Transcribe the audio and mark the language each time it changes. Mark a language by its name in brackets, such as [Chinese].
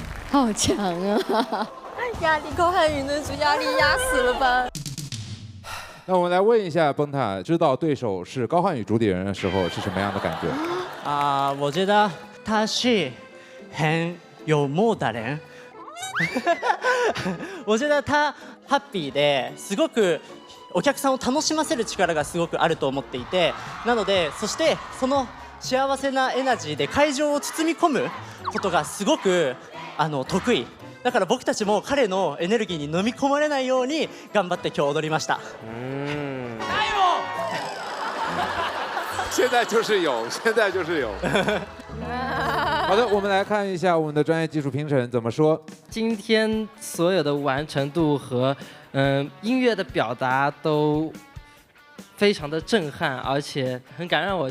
[Chinese] 好强啊！压力高瀚宇那组压力压死了吧？那我们来问一下崩塔，知道对手是高瀚宇主理人的时候是什么样的感觉？我觉得他是很幽默的人。我觉得他 [Japanese] ハッピーですごくお客さんを楽しませる力がすごくあると思っていて、なのでそしてその幸せなエナジーで会場を包み込むことがすごく得意。だから僕たちも彼のエネルギーに飲み込まれないように頑張って今日踊りました。 [Chinese] 现在就是有，现在就是有。好的，我们来看一下我们的专业技术评审怎么说。今天所有的完成度和音乐的表达都非常的震撼，而且很感染我。